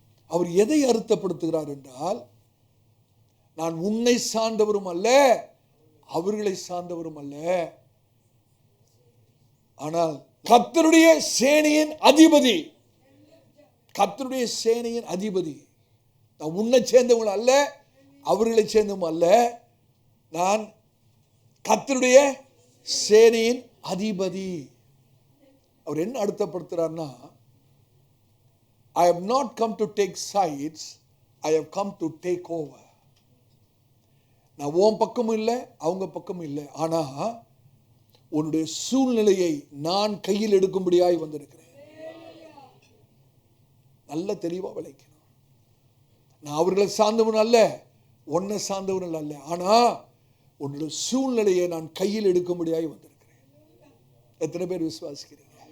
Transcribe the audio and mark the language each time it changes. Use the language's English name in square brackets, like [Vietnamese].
[Tamil] அவர் எதை அர்த்தப்படுத்துகிறார் என்றால், நான் உன்னை சார்ந்தவரும் அல்ல, அவர்களை சார்ந்தவரும் அல்ல, ஆனால் கர்த்தருடைய சேனையின் அதிபதி. கர்த்தருடைய சேனையின் அதிபதி. நான் உன்னை சேர்ந்தவங்க அல்ல, அவர்களை சேர்ந்தவங்க அல்ல, நான் கர்த்தருடைய சேனையின் அதிபதி. அவர் என்ன அர்த்தப்படுத்துறார்னா, [English] I have not come to take sides, I have come to take over. [Tamil] நான் உன் பக்கமும் இல்லை, அவங்க பக்கமும் இல்லை, ஆனா உன்னுடைய சூழ்நிலையை நான் கையில் எடுக்கும்படியாய் வந்திருக்கிறேன். நல்ல தெளிவா விளைக்கணும். நான் அவர்களை சார்ந்தவன் அல்ல, உன்னை சார்ந்தவன் அல்ல, ஆனா உன்னுடைய சூழ்நிலையை நான் கையில் எடுக்கும்படியாய் வந்திருக்கிறேன். எத்தனை பேர் விசுவாசிக்கிறீங்க?